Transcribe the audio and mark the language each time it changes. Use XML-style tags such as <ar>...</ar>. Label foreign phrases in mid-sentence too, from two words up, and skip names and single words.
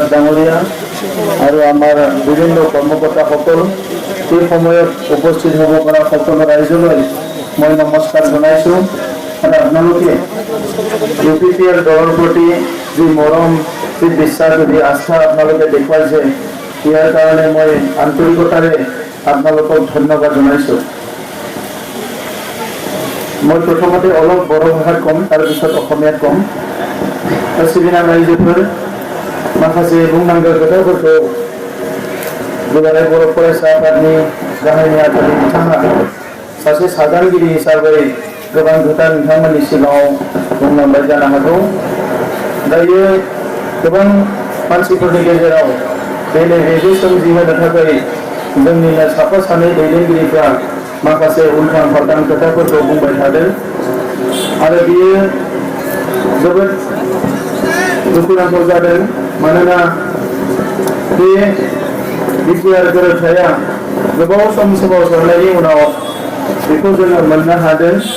<as>ডাঙৰীয়া আৰু আমাৰ বিভিন্ন কৰ্মকৰ্তাসকল এই সময়ত উপস্থিত হ'ব পৰা সকলো ৰাইজলৈ মই নমস্কাৰ জনাইছো আৰু আপোনালোকে UPPL দলৰ প্ৰতি যি মৰম যি বিশ্বাস যি আস্থা আপোনালোকে দেখুৱাইছে ইয়াৰ কাৰণে মই আন্তৰিকতাৰে আপোনালোকক ধন্যবাদ জনাইছো মই প্ৰথমতে অলপ বড়ো ভাষাত কম তাৰপিছত অসমীয়াত কম</as> <brx>सिबिनाय रायजोफोर माखासे बुंनांगौ खोथाफोरखौ दुलाराय बर' फरायसा आफादनि गाहाय नेहाथारि बिथाङा सासे सागानगिरि हिसाबै गोबां खोथा नोंथांमोननि सिगाङाव बुंलांबाय जानो हागौ दायो गोबां मानसिफोरनि गेजेराव बेले बेजे सोमजिहोनो थाखाय जोंनिनो साफा सानै दैदेनगिरिफ्रा माखासे उल्थां फाल्थां खोथाफोरखौ बुंबाय थादों आरो बियो जोबोद दुखुनांथाव जादों मानोना बे बिटिआर गोरोबथाया गोबाव सम सोमावसारनायनि उनाव बेखौ जोङो मोननो हादों</brx>